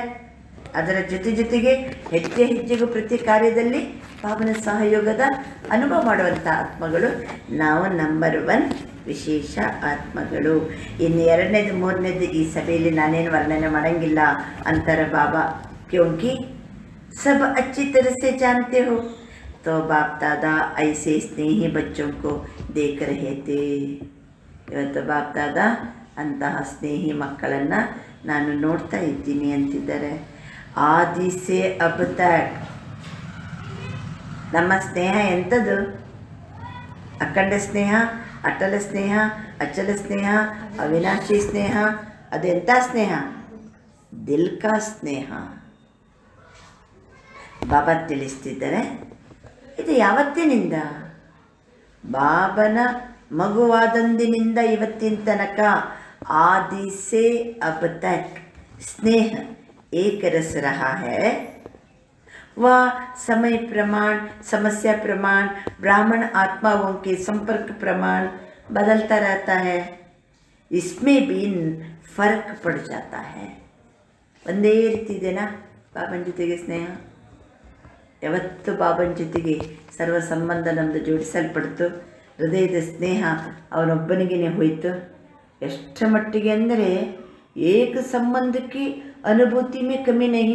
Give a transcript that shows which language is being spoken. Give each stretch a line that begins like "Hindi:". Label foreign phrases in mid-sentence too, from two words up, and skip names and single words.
Kannada: ಅದರ ಜೊತೆಗೆ ಹೆಜ್ಜೆ ಹೆಜ್ಜೆಗೂ ಪ್ರತಿ ಕಾರ್ಯದಲ್ಲಿ ಬಾಬನ ಸಹಯೋಗದ ಅನುಭವ ಮಾಡುವಂಥ ಆತ್ಮಗಳು ನಾವು ನಂಬರ್ 1 ವಿಶೇಷ ಆತ್ಮಗಳು. ಇನ್ನು 2ನೇದು 3ನೇದು ಈ ಸಭೆಯಲ್ಲಿ ನಾನೇನು ವರ್ಣನೆ ಮಾಡೋಂಗಿಲ್ಲ ಅಂತಾರೆ ಬಾಬಾ.
Hindi: ಕ್ಯೋಂಕಿ सब अच्छी तरह से जानते हो तो बाप दादा ऐसे स्नेही बच्चों को देख रहे थे.
Kannada: ಇವತ್ತು ಬಾಪ್ ದಾದಾ ಅಂತಹ ಸ್ನೇಹಿ ಮಕ್ಕಳನ್ನು ನಾನು ನೋಡ್ತಾ ಇದ್ದೀನಿ ಅಂತಿದ್ದಾರೆ.
Hindi: आदि से अब तक
Kannada: ನಮ್ಮ ಸ್ನೇಹ ಎಂಥದ್ದು? ಅಖಂಡ ಸ್ನೇಹ, ಅಟಲ ಸ್ನೇಹ, ಅಚಲ ಸ್ನೇಹ, ಅವಿನಾಶಿ ಸ್ನೇಹ. ಅದೆಂಥ ಸ್ನೇಹ?
Hindi: दिल का स्नेह.
Kannada: ಬಾಬಾ ತಿಳಿಸ್ತಿದ್ದಾರೆ ಇದು ಯಾವತ್ತಿನಿಂದ? ಬಾಬನ ಮಗುವಾದಂದಿನಿಂದ ಇವತ್ತಿನ ತನಕ
Hindi: आदि से अब तक स्नेह एक रस रहा है. वह समय प्रमाण, समस्या प्रमाण, ब्राह्मण आत्माओं के संपर्क प्रमाण बदलता रहता है. इसमें भी फर्क पड़ जाता है.
Kannada: ಒಂದೇ ರೀತಿ ಇದೆನಾ ಬಾಬನ ಜೊತೆಗೆ ಸ್ನೇಹ? ಯಾವತ್ತು ಬಾಬನ ಜೊತೆಗೆ ಸರ್ವ ಸಂಬಂಧ ನಮ್ಮದು ಜೋಡಿಸಲ್ಪಡ್ತು, ಹೃದಯದ ಸ್ನೇಹ ಅವನೊಬ್ಬನಿಗೇ ಹೋಯಿತು. ಎಷ್ಟರ ಮಟ್ಟಿಗೆ ಅಂದರೆ ಏಕ ಸಂಬಂಧಕ್ಕೆ
Hindi: अनुभूति में कमी नहीं.